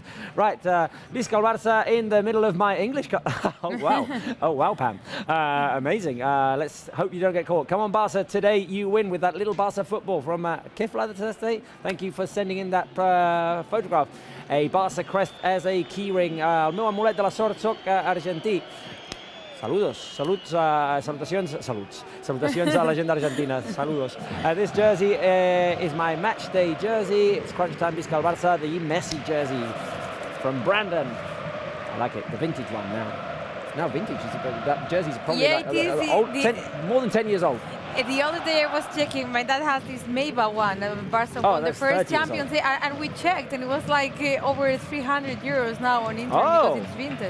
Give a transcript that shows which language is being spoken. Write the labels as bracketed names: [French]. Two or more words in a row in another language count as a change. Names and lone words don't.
[English] Right, Visca Barça in the middle of my English. Oh, wow. Oh, wow, Pam. Amazing. Let's hope you don't get caught. Come on, Barça. Today you win with that little Barça football from Kefla Thursday. Thank you for sending in that photograph. A Barça crest as a keyring. [Catalan] El meu amulet de la sort, soc argentí. Salutacions a la gent d'Argentina. [Spanish] Saludos. [English] This jersey is my match day jersey. It's crunch time, [Catalan] Visca el Barça, [English] the Messi jersey from Brandon. I like it, the vintage one now. Now vintage, that jersey's probably more than 10 years old. The other day I was checking, my dad has this Meiba one, Barca won the first Champions League, and we checked, and it was like over 300 euros now on internet because it's vintage.